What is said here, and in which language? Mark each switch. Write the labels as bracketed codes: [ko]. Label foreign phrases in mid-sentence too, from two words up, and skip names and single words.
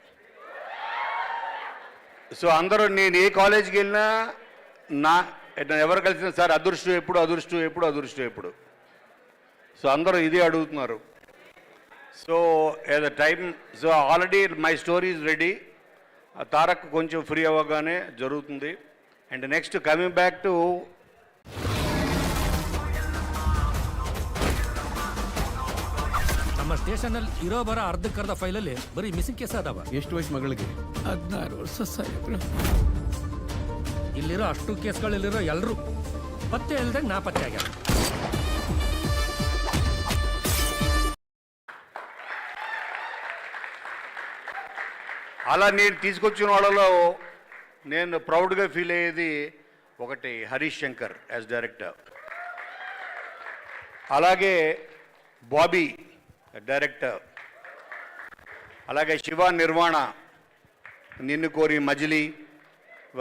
[te] సో అందరూ నేను ఏ కాలేజీకి వెళ్ళినా ఎవరు కలిసిన సార్ అదృష్టం ఎప్పుడు. [en] సో [te] అందరూ ఇదే అడుగుతున్నారు. [en] so at the time, so already my story is ready. [te] తారక్ కొంచెం ఫ్రీ అవ్వగానే జరుగుతుంది. [en] and next coming back to [kn] ನಮ್ಮ ಸ್ಟೇಷನಲ್ಲಿ ಇರೋ ಬರ ಅರ್ಧಕ್ಕರ್ಧ ಫೈಲಲ್ಲಿ ಬರೀ ಮಿಸ್ಸಿಂಗ್ ಕೇಸ್ ಅದಾವ. ಎಷ್ಟು ವಯಸ್ಸು ಮಗಳಿಗೆ? 16 ವರ್ಷ ಸಾಹೇಬ್ರ. ಇಲ್ಲಿರೋ ಅಷ್ಟು ಕೇಸ್ಗಳಲ್ಲಿರೋ ಎಲ್ಲರೂ ಪತ್ತೆ ಇಲ್ದಂಗೆ ನಾಪತ್ತೆ ಆಗ್ಯಾರ. [te] అలా నేను తీసుకొచ్చిన వాళ్ళలో నేను ప్రౌడ్గా ఫీల్ అయ్యేది ఒకటి హరీష్ శంకర్ [en] as director, [te] అలాగే బాబీ డైరెక్టర్, అలాగే శివ నిర్వాణ, నిన్ను కోరి మజిలీ, ఇవన్నీ.